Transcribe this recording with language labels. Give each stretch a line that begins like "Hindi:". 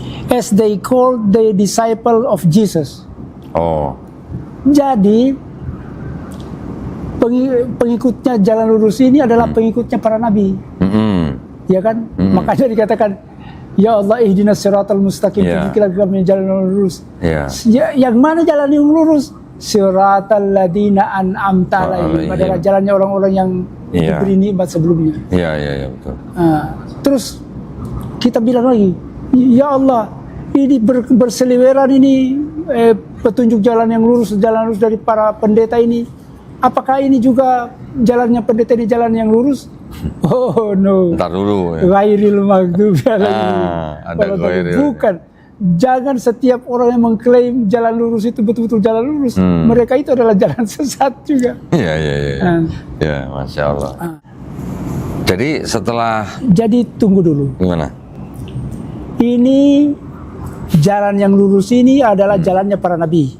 English: as they called the disciple of Jesus. Oh.
Indonesian: Jadi pengikutnya jalan lurus ini adalah pengikutnya para nabi. Ya kan? Makanya dikatakan, ya Allah
Arabic: ihdinas siratal mustaqim,
Indonesian: tunjukilah kami jalan yang lurus. Yang mana jalan yang lurus?
Arabic: Siratal ladina an'amta alaihim,
Indonesian: adalah jalannya orang-orang yang diberi nikmat sebelumnya. Iya, betul. Terus kita bilang lagi, ya Allah, ini berseliweran ini petunjuk jalan lurus dari para pendeta ini. Apakah ini juga jalannya pendeta ini jalan yang lurus?
English: Oh no.
Indonesian: Ntar dulu.
Arabic: Ghairil maghdubi alaihim.
Indonesian: Bukan. Jangan setiap orang yang mengklaim jalan lurus itu betul-betul jalan lurus. Mereka itu adalah jalan sesat juga. Iya. Ya, Masya Allah. Jadi setelah... Jadi tunggu dulu. Gimana? Ini jalan yang lurus ini adalah jalannya para nabi.